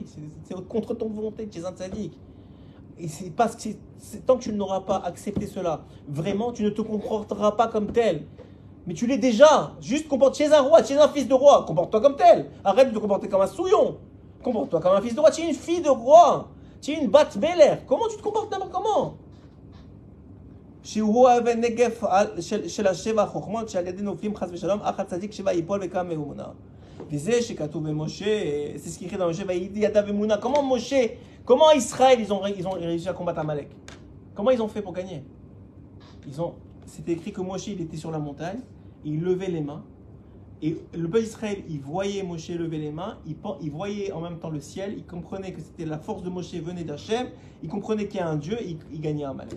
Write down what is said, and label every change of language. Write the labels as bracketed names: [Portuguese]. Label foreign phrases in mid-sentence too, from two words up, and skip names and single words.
[French] C'est contre ton volonté que tu es un tzaddik. Et c'est parce que tant que tu n'auras pas accepté cela, vraiment, tu ne te comporteras pas comme tel. Mais tu l'es déjà. Juste comporte chez un roi, chez un fils de roi. Comporte-toi comme tel. Arrête de te comporter comme un souillon. Comporte-toi comme un fils de roi. Tu es une fille de roi. Tu es une [Hebrew] בת מלך. [French] Comment tu te comportes n'importe comment? [Hebrew] שהוא האבן נגף של השבע החוכמות שעל ידי נופלים חס ושלום אך הצדיק שבע ייפול וקם מאמונה. וזה שכתוב במשה, [French] c'est ce qui est écrit dans Moshe, [Hebrew] ויהי ידיו אמונה. [French] Comment Moshe, comment Israël ils ont réussi à combattre Amalek? Comment ils ont fait pour gagner? C'était écrit que Moshe il était sur la montagne, il levait les mains, et le peuple d'Israël il voyait Moshe lever les mains, il voyait en même temps le ciel, il comprenait que c'était la force de Moshe venait d'Hachem, il comprenait qu'il y a un Dieu, il gagnait Amalek.